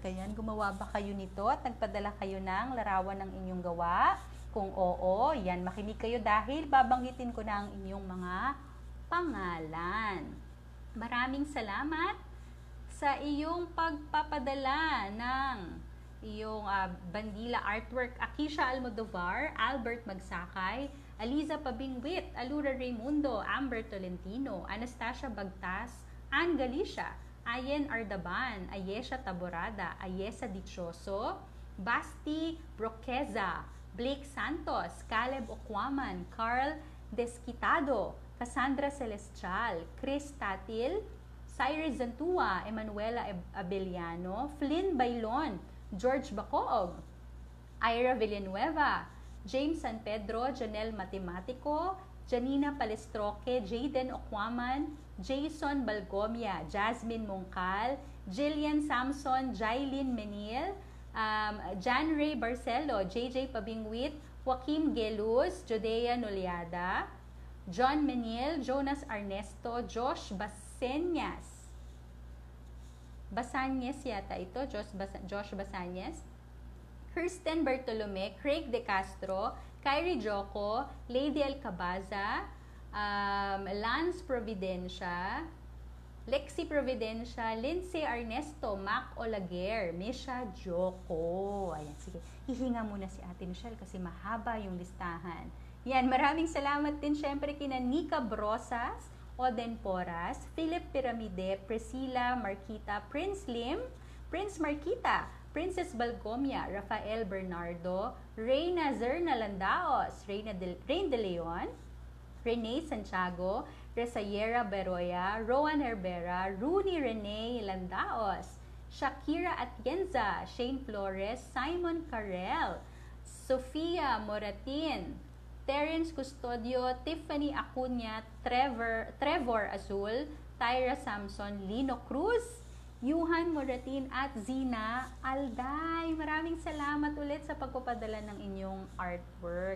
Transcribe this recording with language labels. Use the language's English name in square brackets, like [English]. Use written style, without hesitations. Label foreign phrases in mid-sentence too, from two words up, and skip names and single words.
[Filipino] Ayan, gumawa ba kayo nito at nagpadala kayo ng larawan ng inyong gawa? Kung oo, yan, makinig kayo dahil babanggitin ko na ang inyong mga pangalan. Maraming salamat sa iyong pagpapadala ng iyong bandila artwork. Akisha Almodovar, Albert Magsakay, Aliza Pabingwit, Alura Raimundo, Amber Tolentino, Anastasia Bagtas, Ann Galicia, Ayen Ardaban, Ayesha Taborada, Ayesa Dichoso, Basti Broqueza, Blake Santos, Caleb Okwaman, Carl Desquitado, Cassandra Celestial, Chris Tatil, Cyrus Zantua, Emanuela Abeliano, Flynn Bailon, George Bacoog, Ira Villanueva, James San Pedro, Janelle Matematico, Janina Palestroque, Jaden Okwaman, Jason Balgomia, Jasmine Mongcal, Jillian Samson, Jailin Menil, Jan Ray Barcelo, JJ Pabingwit, Joaquim Geluz, Judea Noliada, John Menil, Jonas Ernesto, Josh Basanyas. Basanyas yata ito, Josh Basanyas. Kirsten Bartolome, Craig De Castro, Kyrie Joko, Lady Alcabaza, Lance Providencia, Lexi Providencia, Lindsay Ernesto, Mac Olaguer, Misha Joko. Ayan, sige. Hihinga muna si Ate Michelle kasi mahaba yung listahan. Yan, maraming salamat din syempre kina Nika Brosas, Oden Poras, Philip Piramide, Priscilla Marquita, Prince Lim, Prince Marquita, Princess Balgomia, Rafael Bernardo, Reyna Zerna Landaos, Rain de Leon, Rene Santiago, Resayera Beroya, Rowan Herbera, Rooney Rene Landaos, Shakira Atienza, Shane Flores, Simon Carrel, Sofia Moratin, Terence Custodio, Tiffany Acuña, Trevor Azul, Tyra Samson, Lino Cruz, Yuhan Moratin at Zina Alday. Maraming salamat ulit sa pagpapadala ng inyong artwork.